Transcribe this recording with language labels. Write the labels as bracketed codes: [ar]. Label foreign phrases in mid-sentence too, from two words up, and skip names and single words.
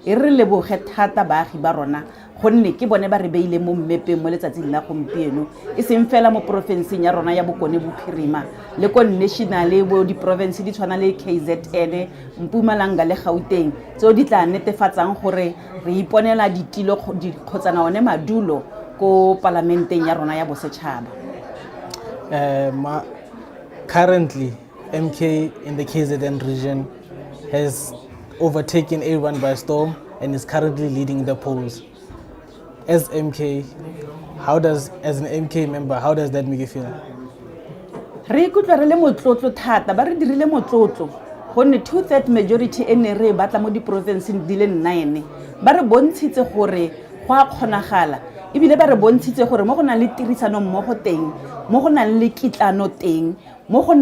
[tn] e re leboge thata baagi ba rona gonne ke bone ba re beile mo mmepeng mo letsatsing la gompieno e seng fela mo porofenseng ya rona ya Bokone Bophirima le ko nationale bo di-province di tshwana le KZN, Mpumalanga le Gauteng tseo di tla netefatsang gore re iponela ditilo kgotsana one madulo ko parlamenteng ya rona ya bosetšhaba. [en] Currently, MK in the KZN region has overtaken everyone by storm and is currently leading the polls. As MK, as an MK member, how does that make you feel? [tn] Re ikutlwa re le motlotlo thata ba re dirile motlotlo gonne 2/3 majority e ne re batla mo di-provinceng di le 9 ba re bontshitse gore go a kgonagala ebile ba re bontshitse gore mo go nang le tirisano mmogo teng mo go nang le kitlano teng mo go